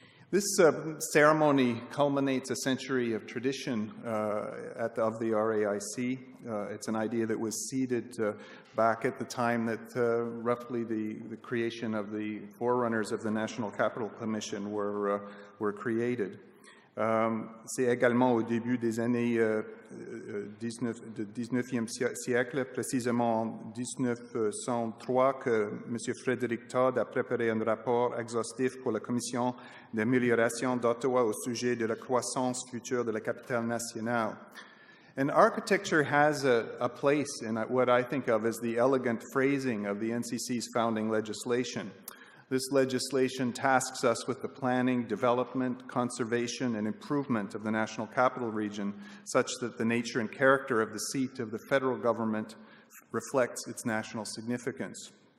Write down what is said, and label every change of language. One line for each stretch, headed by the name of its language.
English: This ceremony culminates a century of tradition of the RAIC. It's an idea that was seeded back at the time that roughly the creation of the forerunners of the National Capital Commission were created.
French: C'est également au début des années 19e siècle, précisément en 1903, que M. Frédéric Todd a préparé un rapport exhaustif pour la Commission d'amélioration d'Ottawa au sujet de la croissance future de la capitale nationale.
English: And architecture has a place in what I think of as the elegant phrasing of the NCC's founding legislation. This legislation tasks us with the planning, development, conservation, and improvement of the National Capital Region, such that the nature and character of the seat of the federal government reflects its national significance.